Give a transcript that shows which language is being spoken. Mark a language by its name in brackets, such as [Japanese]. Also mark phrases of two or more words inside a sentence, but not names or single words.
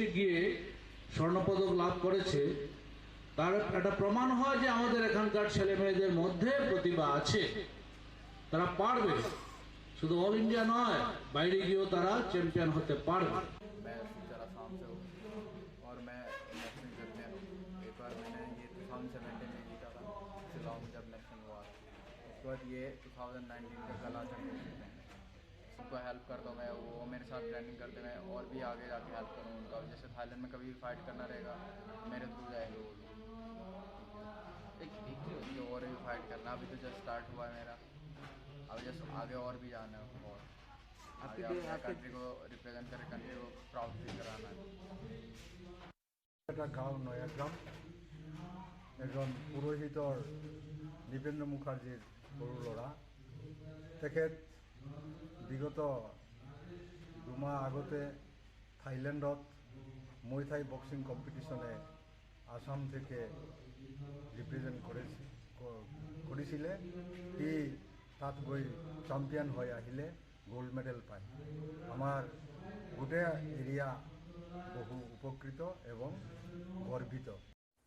[Bangla] গিয়ে স্বর্ণপদক লাভ করেছে, তার একটা প্রমাণ হয় যে আমাদের এখানকার ছেলে মেয়েদের মধ্যে প্রতিভা আছে, তারা পারবে। শুধু [English] all India [Bangla] নয়, বাইরে গিয়েও তারা চ্যাম্পিয়ন হতে পারবে। [Hindi] और मैं [English] national champion [Hindi] हूँ। एक बार मैंने ये 2017 में जीता था शिलांग में जब नेशनल हुआ। उसके बाद ये 2019 का कला चैंपियनशिप है। सबको हेल्प करता हूँ मैं, वो मेरे साथ ट्रेनिंग करते हैं और भी आगे जाके हेल्प करूँ उनका। जैसे थाईलैंड में कभी भी फाइट करना रहेगा मेरे थ्रू जाएंगे वो लोग। एक और भी फाइट करना, अभी तो [English] just start [Hindi] हुआ है मेरा, अभी जस्ट आगे और भी जाना है और आगे अपने कंट्री को रिप्रेजेंट करके कंट्री को [English] proud feel [Hindi] कराना है। [Assamese] এটা গাঁও নয়াগ্রাম, এজন পুৰোহিতৰ দীপেন্দ্ৰ মুখাৰ্জীৰ সৰু ল'ৰা। তেখেত বিগত দুমাহ আগতে থাইলেণ্ডত মুই থাই [English] boxing competition [Assamese] আসাম থেকে রিপ্রেজেন্ট কৰিছিলে। সি তাত গৈ চ্যাম্পিয়ন হৈ আহিলে, [English] gold medal [Assamese] পায়। আমাৰ গোটেই এৰিয়া বহু উপকৃত এবং গর্বিত।